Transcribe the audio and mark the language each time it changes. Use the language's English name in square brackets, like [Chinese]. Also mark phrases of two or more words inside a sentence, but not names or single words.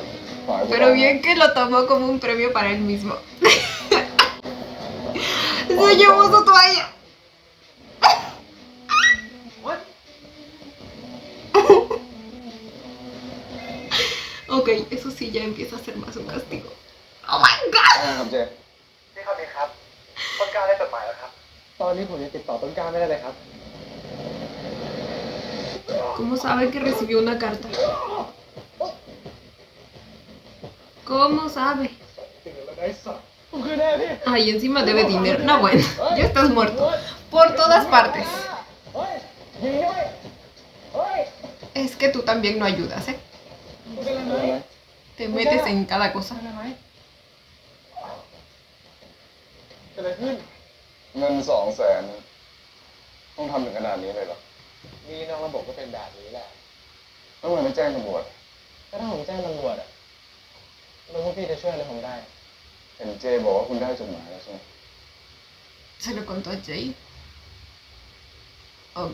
[Spanish] Pero bien que lo tomó como un premio para él mismo. Se llevó su toalla. Ok, eso sí ya empieza a ser más un castigo. [English] Oh my god. [Thai] ครับเจ พี่ครับนี่ครับต้นกล้าได้จดหมายแล้วครับ ตอนนี้ผมยังติดต่อต้นกล้าไม่ได้เลยครับ [Spanish] ¿Cómo sabe que recibió una carta? ¿Cómo sabe? [Thai] ผมคือแน่พี่ [Spanish] Ay, encima debe dinero. No, bueno, ya estás muerto. Por todas partes. [Thai] เฮ้ยยิงด้วยเฮ้ย [Spanish] Es que tú también no ayudas, ¿eh? [Thai] คุณเป็นอะไรไหม [Spanish] Te metes en cada cosa. [Thai] เป็นอะไรไหมเป็นอะไรขึ้น เงิน200,000ต้องทำถึงขนาดนี้เลยเหรอ มีนอกระบบก็เป็นแบบนี้แหละ ต้องมาไม่แจ้งตำรวจ ก็ถ้าผมแจ้งตำรวจอะแล้วพวกพี่จะช่วยอะไรผมได้ เห็นเจบอกว่าคุณได้จดหมายแล้วใช่ไหม [Spanish] Se lo contó a Jay. Ok.